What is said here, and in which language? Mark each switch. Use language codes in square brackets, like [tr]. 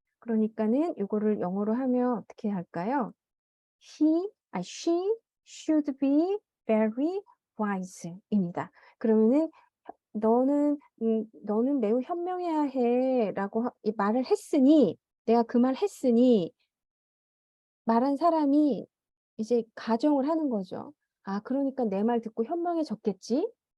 [ko] 그러니까는 요거를 영어로 하면 어떻게 할까요? [en] She should be very wise [ko] 입니다. 그러면은 "너는 매우 현명해야 해."라고 이 말을 했으니 내가 그 말 했으니 말한 사람이 이제 가정을 하는 거죠. '아 그러니까 내 말 듣고 현명해졌겠지?'